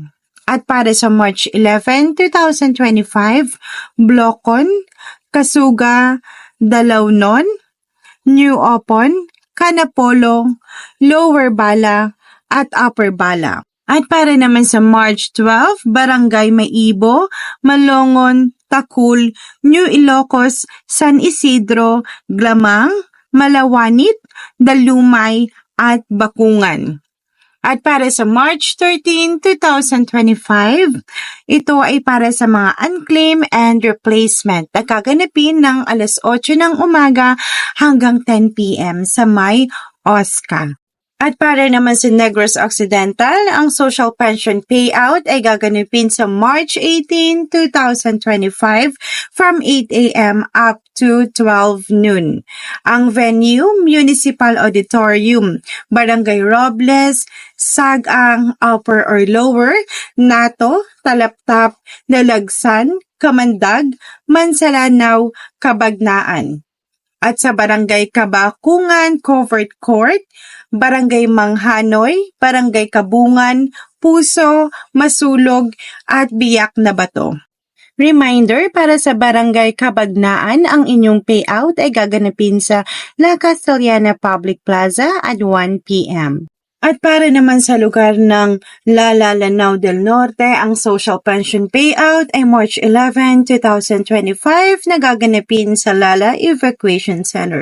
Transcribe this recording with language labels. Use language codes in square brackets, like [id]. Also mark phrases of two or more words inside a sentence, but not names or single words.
[tl] At para sa March 11, 2025, Blocon, Kasuga, Dalaunon, New Opon, Canapolo, Lower Bala, at Upper Bala. At para naman sa March 12, Barangay Maibo, Malongon, Takul, New Ilocos, San Isidro, Glamang, Malawanit, Dalumay at Bakungan. At para sa March 13, 2025, ito ay para sa mga [en] unclaim and replacement [tl] na gaganapin ng alas 8 ng umaga hanggang 10 p.m. sa may OSCA. At para naman sa Negros Occidental, ang [en] social pension payout [tl] ay gaganapin sa March 18, 2025 [en] from 8 a.m. up to 12 noon. [tl] Ang venue, Municipal Auditorium, Barangay Robles, Sagang, Upper or Lower, Nato, Talaptap, Dalagsan, Kamandag, Mansalanaw, Kabagnaan. At sa Barangay Kabakungan Covered Court, Barangay Manghanoy, Barangay Kabungan, Puso, Masulog, at Biyak na Bato. Reminder, para sa Barangay Kabagnaan, ang inyong payout ay gaganapin sa La Castellana Public Plaza at 1 p.m. At para naman sa lugar ng Lala Lanao del Norte, ang [en] social pension payout [tl] ay March 11, 2025 na gaganapin sa Lala Evacuation Center.